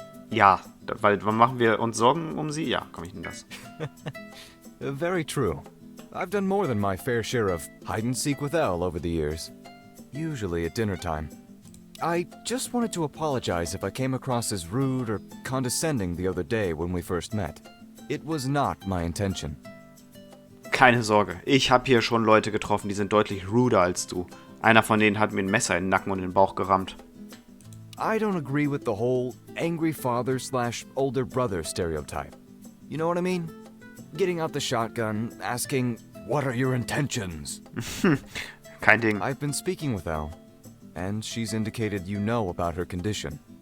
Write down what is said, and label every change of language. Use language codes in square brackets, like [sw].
[de] Ja, weil machen wir uns Sorgen um sie? Ja, komm, ich nehme das. [en] Very true. I've done more than my fair share of hide-and-seek with Elle over the years. Usually at dinner time. I just wanted to apologize if I came across as rude or condescending the other day when we first met. It was not my intention. [de] Keine Sorge, ich habe hier schon Leute getroffen, die sind deutlich ruder als du. Einer von denen hat mir ein Messer in den Nacken und in den Bauch gerammt. [en] I don't agree with the whole angry father/older brother stereotype. You know what I mean? Getting out the shotgun, asking, "What are your intentions?" [de] Kein Ding. [en] I've been speaking with Elle, and she's indicated you know about her condition.